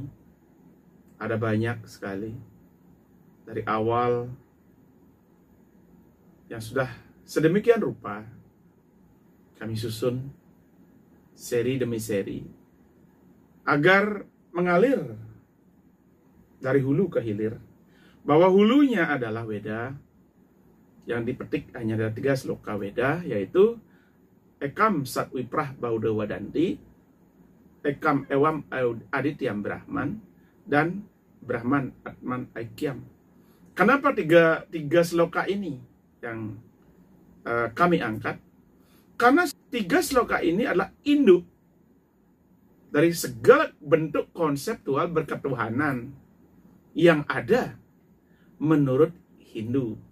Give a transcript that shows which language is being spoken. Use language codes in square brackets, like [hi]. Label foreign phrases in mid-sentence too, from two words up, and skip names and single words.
[id] Ada banyak sekali. Dari awal yang sudah sedemikian rupa kami susun seri demi seri agar mengalir dari hulu ke hilir, bahwa hulunya adalah Weda yang dipetik hanya ada 3 sloka Weda, yaitu [sa] Ekam Satwiprah Bauda Wadanti, Ekam Ewam Adityam Brahman, [id] dan [sa] Brahman Atman Aikyam. [id] Kenapa tiga sloka ini yang kami angkat? Karena 3 sloka ini adalah induk dari segala bentuk konseptual berketuhanan yang ada menurut Hindu.